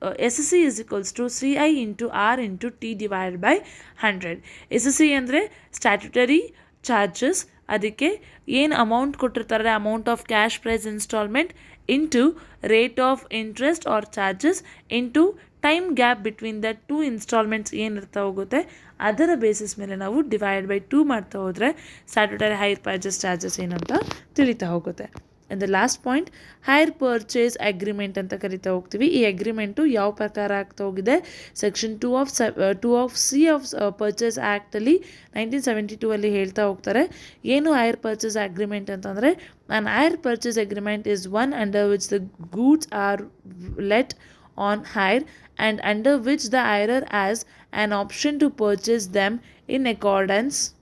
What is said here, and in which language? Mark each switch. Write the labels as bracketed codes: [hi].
[en] SC is equals to CI into R into T divided by 100. [kn] SC ಅಂದರೆ statutory charges, ಅದಕ್ಕೆ ಏನು amount ಕೊಟ್ಟಿರ್ತಾರೆ [en] amount of cash price instalment into rate of interest or charges into time gap between the 2 instalments [kn] ಏನಿರ್ತಾ ಹೋಗುತ್ತೆ ಅದರ basis ಮೇಲೆ ನಾವು divide by 2 ಮಾಡ್ತಾ ಹೋದರೆ ಸ್ಟ್ಯಾಟ್ಯುಟರಿ ಹೈರ್ ಪರ್ಚೇಸ್ ಚಾರ್ಜಸ್ ಏನಂತ ತಿಳಿತಾ ಹೋಗುತ್ತೆ. [en] and the last point, [kn] hire purchase agreement ಅಂತ ಕರಿತಾ ಹೋಗ್ತೀವಿ. ಈ ಅಗ್ರಿಮೆಂಟು ಯಾವ ಪ್ರಕಾರ ಆಗ್ತಾ ಹೋಗಿದೆ, section 2 of C of purchase ಆ್ಯಕ್ಟಲ್ಲಿ 1972 ಅಲ್ಲಿ ಹೇಳ್ತಾ ಹೋಗ್ತಾರೆ. ಏನು ಹೈರ್ ಪರ್ಚೇಸ್ ಅಗ್ರಿಮೆಂಟ್ ಅಂತಂದರೆ, [en] an hire purchase agreement is one under which the goods are let on hire and under which the hirer has an option to purchase them in accordance